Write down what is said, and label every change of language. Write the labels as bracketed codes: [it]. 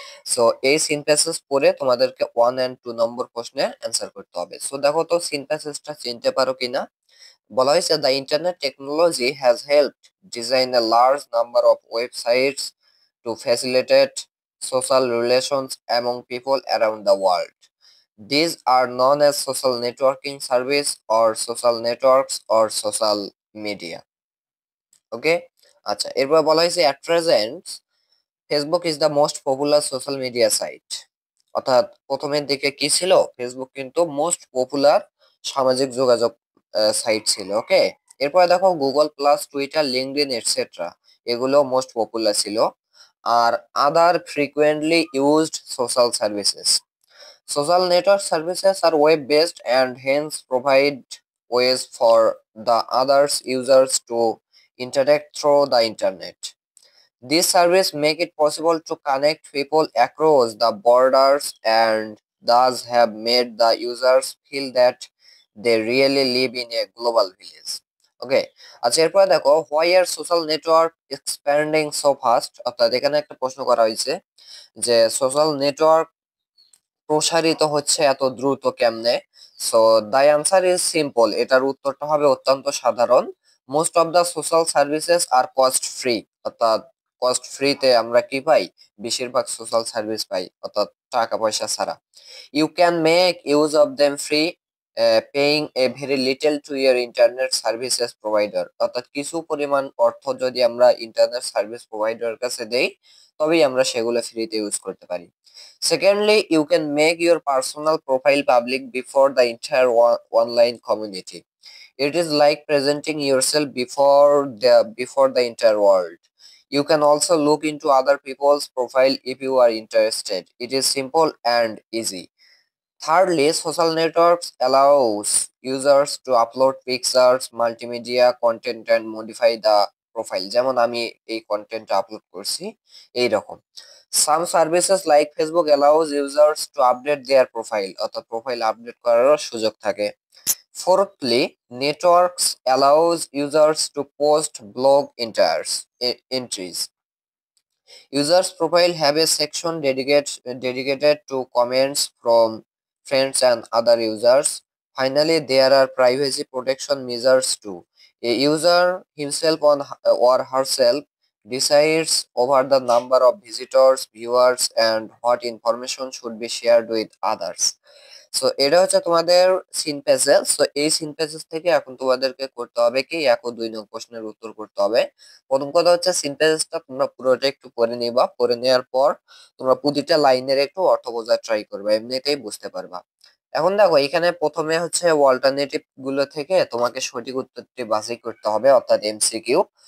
[bn] So এই seen passage পড়ে তোমাদেরকে 1 and 2 নম্বর প্রশ্নের অ্যান্সার করতে হবে। সো দেখো তো সিন প্যাসেজটা চিনতে পারো কিনা। বলা হয়েছে, [en] The internet technology has helped design a large number of websites to facilitate social relations among people around the world. These are known as social networking service or social networks or social media. [bn] ওকে, আচ্ছা, এরপর বলা হয়েছে [en] at present Facebook is the most popular social media site. [bn] অর্থাৎ প্রথমের দিকে কি ছিল, Facebook কিন্তু মোস্ট পপুলার সামাজিক যোগাযোগ সাইট ছিল। ওকে, এরপরে দেখো Google plus, Twitter, LinkedIn etcetera, এগুলো মোস্ট পপুলার ছিল। [en] আর other frequently used social services, social network services are web based and hence provide ways for the others users to interact through the internet. This service make it possible to connect people across the borders and thus have made the users feel that they really live in a global village. [bn] ওকে, আচ্ছা, এরপরে দেখো [en] why are social network expanding so fast। [bn] অর্থাৎ এখানে একটা প্রশ্ন করা হয়েছে যে সোশ্যাল নেটওয়ার্ক প্রসারিত হচ্ছে এত দ্রুত কেমনে। [en] so the answer is simple, [bn] এটার উত্তরটা হবে অত্যন্ত সাধারণ। [en] Most of the social services are cost free. [bn] অর্থাৎ কস্ট ফ্রিতে আমরা কি পাই, বেশিরভাগ সোশ্যাল সার্ভিস পাই, অর্থাৎ টাকা পয়সা ছাড়া। [en] You can make use of them free, paying a very little to your internet services provider. [bn] অর্থাৎ কিছু পরিমাণ অর্থ যদি আমরা ইন্টারনেট সার্ভিস প্রোভাইডারের কাছে দেই, তবেই আমরা সেগুলো ফ্রিতে ইউজ করতে পারি। [en] Secondly, you can make your personal profile public before the entire online community. It is like presenting yourself before the entire world. You can also look into other people's profile if you are interested. It is simple and easy. Thirdly, social networks allows users to upload pictures, multimedia content and modify the profile. [bn] যেমন আমি এই কন্টেন্টটা upload করছি এইরকম। [en] Some services like Facebook allows users to update their profile, [bn] অর্থাৎ profile update করারও সুযোগ থাকে। [en] Fourthly, networks allows users to post blog entries. Users' profile have a section dedicated to comments from friends and other users. Finally, there are privacy protection measures too. A user himself or herself decides over the number of visitors, viewers, and what information should be shared with others. [bn] So এটা হচ্ছে তোমাদের seen passage. So এই seen passage থেকে এখন তোমাদেরকে করতে হবে কি, 1 ও 2 নং প্রশ্নের উত্তর করতে হবে। প্রথম কথা হচ্ছে সিন প্যাসেজটা তোমরা পুরোটা একটু পড়ে নিবা। পড়ে নেওয়ার পর তোমরা প্রতিটা লাইনের একটু অর্থ বোঝার ট্রাই করবে, এমনিতেই বুঝতে পারবা। এখন দেখো এখানে প্রথমে হচ্ছে অল্টারনেটিভ গুলো থেকে তোমাকে সঠিক উত্তরটি বাছাই করতে হবে, অর্থাৎ এমসিকিউ।